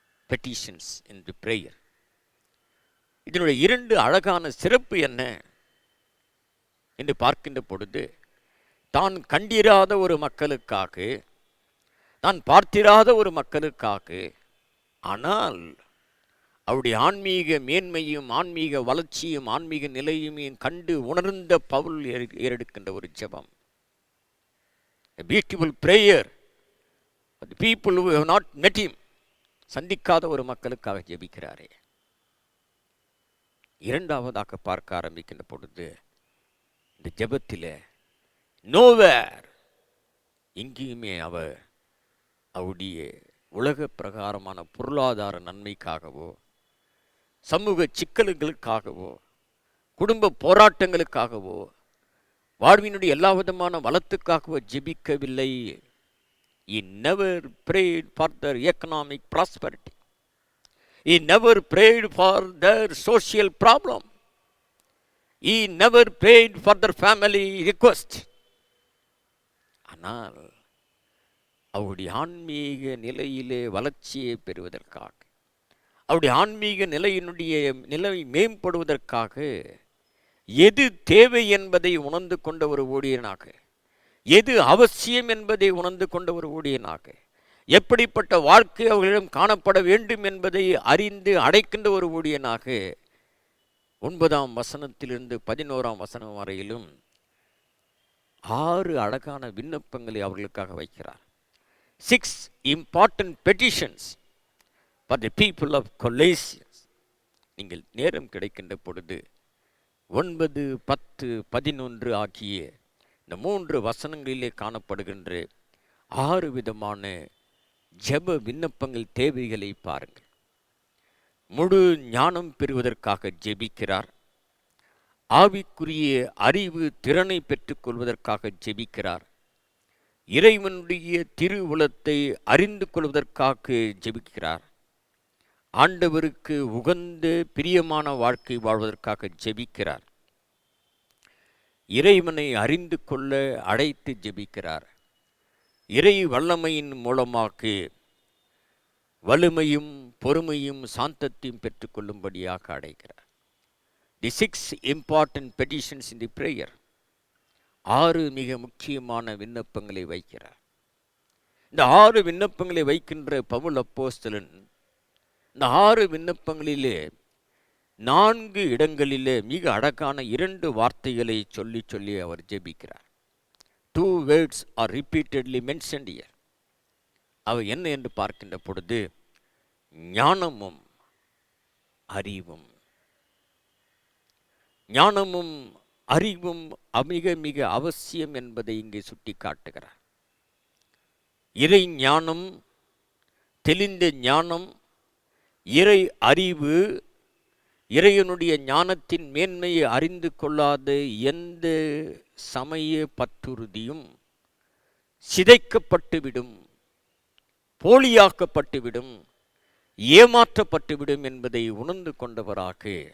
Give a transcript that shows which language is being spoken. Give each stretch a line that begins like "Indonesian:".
English: Petitions in the prayer.
Tamil: இதனுடைய 2 அழகான சிறப்பு என்ன என்று பார்க்கின்ற பொழுது, தான் கண்டிராத ஒரு மக்களுக்காக, தான் பார்த்திராத ஒரு மக்களுக்காக, ஆனால் அவருடைய ஆன்மீக மேன்மையும் ஆன்மீக வளர்ச்சியும் ஆன்மீக நிலையும் கண்டு உணர்ந்த பவுல் ஏறெடுக்கின்ற ஒரு ஜெபம்.
English: A beautiful prayer for the people who have not met him.
Tamil: சந்திக்காத ஒரு மக்களுக்காக ஜெபிக்கிறாரே. 2ஆவதாக பார்க்க ஆரம்பிக்கின்ற பொழுது, இந்த ஜெபத்தில் நோவேர் எங்கேயுமே அவர் அவருடைய உலக பிரகாரமான பொருளாதார நன்மைக்காகவோ, சமூக சிக்கல்களுக்காகவோ, குடும்ப போராட்டங்களுக்காகவோ, வாழ்வினுடைய எல்லா விதமான வளத்துக்காகவோ ஜெபிக்கவில்லை.
English: He never prayed for their economic prosperity. He never prayed for their social problem. He never prayed for their family request.
Tamil: ஆனால் அவருடைய ஆன்மீக நிலையிலே வளர்ச்சியை பெறுவதற்காக, அவருடைய ஆன்மீக நிலை மேம்படுவதற்காக எது தேவை என்பதை உணர்ந்து கொண்ட ஒரு ஊழியனாக, எது அவசியம் என்பதை உணர்ந்து கொண்ட ஒரு ஊழியனாக, எப்படிப்பட்ட வாழ்க்கை அவர்களிடம் காணப்பட வேண்டும் என்பதை அறிந்து அடைக்கின்ற ஒரு ஊழியனாக 9ஆம் வசனத்திலிருந்து 11ஆம் வசனம் வரையிலும் 6 அழகான விண்ணப்பங்களை அவர்களுக்காக வைக்கிறார்.
English: 6 important petitions for the people of Colossians.
Tamil: நீங்கள் நேரம் கிடைக்கின்ற பொழுது 9, 10, 11 ஆகிய இந்த 3 வசனங்களிலே காணப்படுகின்ற 6 விதமான ஜெப விண்ணப்பங்கள் தேவைகளை பாருங்கள். முழு ஞானம் பெறுவதற்காக ஜெபிக்கிறார். ஆவிக்குரிய அறிவு திறனை பெற்றுக்கொள்வதற்காக ஜெபிக்கிறார். இறைவனுடைய திருவுளத்தை அறிந்து கொள்வதற்காக ஜெபிக்கிறார். ஆண்டவருக்கு உகந்த பிரியமான வாழ்க்கை வாழ்வதற்காக ஜெபிக்கிறார். இறைவனை அறிந்து கொள்ள அழைத்து ஜெபிக்கிறார். இறை வல்லமையின் மூலமாக வலிமையும் பொறுமையும் சாந்தத்தையும் பெற்றுக்கொள்ளும்படியாக அடைகிறார்.
English: The 6 important petitions in the prayer.
Tamil: 6 மிக முக்கியமான விண்ணப்பங்களை வைக்கிறார். இந்த 6 விண்ணப்பங்களை வைக்கின்ற பவுல் அப்போஸ்தலன் இந்த 6 விண்ணப்பங்களிலே 4 இடங்களிலே மிக அழகான 2 வார்த்தைகளை சொல்லி அவர் ஜெபிக்கிறார்.
English: 2 words are repeatedly mentioned here.
Tamil: அவை என்ன என்று பார்க்கின்ற பொழுது ஞானமும் அறிவும். ஞானமும் அறிவும் மிக மிக அவசியம் என்பதை இங்கே சுட்டி காட்டுகிறார். இறை ஞானம், தெளிந்த ஞானம், இறை அறிவு, இறைவனுடைய ஞானத்தின் மேன்மையை அறிந்து கொள்ளாத எந்த சமய பற்றுறுதியும் சிதைக்கப்பட்டுவிடும், போலியாக்கப்பட்டுவிடும், ஏமாற்றப்பட்டுவிடும் என்பதை உணர்ந்து கொண்டவராக